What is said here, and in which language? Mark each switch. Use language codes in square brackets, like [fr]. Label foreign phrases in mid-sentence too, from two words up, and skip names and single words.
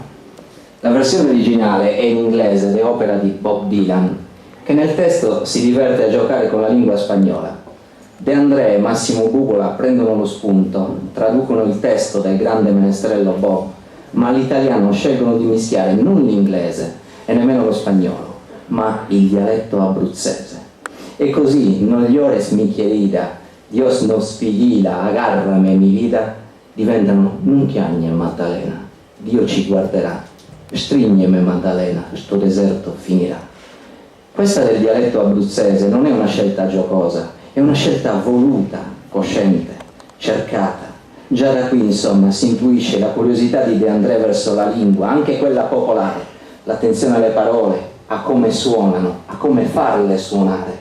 [it] La versione originale è in inglese ed è opera di Bob Dylan, che nel testo si diverte a giocare con la lingua spagnola. De André e Massimo Bugola prendono lo spunto, traducono il testo del grande menestrello Bob, ma all'italiano scelgono di mischiare non l'inglese e nemmeno lo spagnolo, ma il dialetto abruzzese. E così, [es] non llores mi querida, Dios nos vigila, agárrame mi vida, [it] diventano [nap] non chiagne Maddalena, [it] Dio ci guarderà, [nap] strigneme Maddalena, sto deserto finirà. [it] Questa del dialetto abruzzese non è una scelta giocosa, è una scelta voluta, cosciente, cercata. Già da qui, insomma, si intuisce la curiosità di De André verso la lingua, anche quella popolare, l'attenzione alle parole, a come suonano, a come farle suonare.